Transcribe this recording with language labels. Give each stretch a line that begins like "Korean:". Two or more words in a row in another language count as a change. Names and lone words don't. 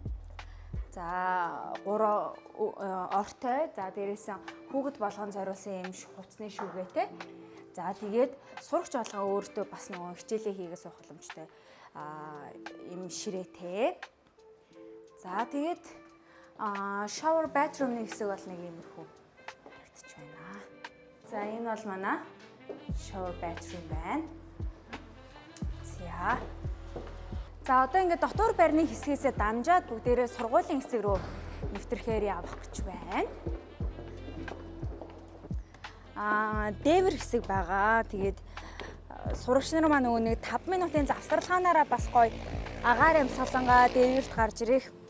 Mongolian: За 3 ортой, за дээрээс хүүхэд болгон зориулсан юм хувцсны шүүгээтэй. За тэгээд сурагч болгоо өөртөө бас нөгөө хичээлээ хийгээ суух боломжтой юм ширээтэй. За тэгээд
English: shower bathroom-
Mongolian: ны хэсэг бол нэг иймэрхүү харагдаж байна. За энэ бол манай
English: shower bathroom
Mongolian: байна. За одоо ингээд дотор байрны хэсгээс дамжаад бүгдээрээ сургуулийн хэсэг рүү нэвтрэхээр явах гэж байна. Дээвэр хэсэг байгаа. Тэгээд сурагч нар маань нөгөө нэг 5 минутын завсралгаанаараа бас гоё агаар амсгалангаа дээвэрт гарч ирэх.